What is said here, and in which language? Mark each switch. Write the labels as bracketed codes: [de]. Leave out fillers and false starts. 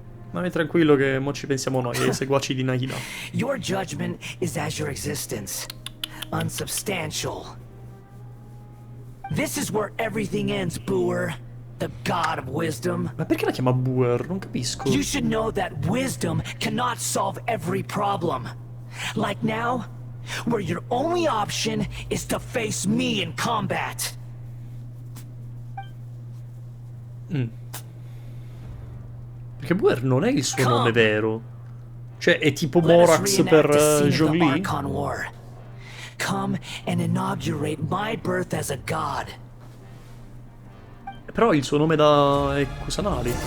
[it] Ma vai tranquillo che mo ci pensiamo noi, ai seguaci di Nahida. [en] Your judgment is as your existence, unsubstantial. This is where everything ends, Boor, the god of wisdom. [it] Ma perché la chiama Boer? Non capisco. [en] You should know that wisdom cannot solve every problem. Like now, where your only option is to face me in combat. [it] Perché Buer non è il suo nome vero. Cioè, è tipo [en] Let us [it] Morax [en] reenact [it] per [en] the scene of the [it] Zhongli? [en] Archon War. Come and inaugurate my birth as a god. [it] Però il suo nome da Kusanari.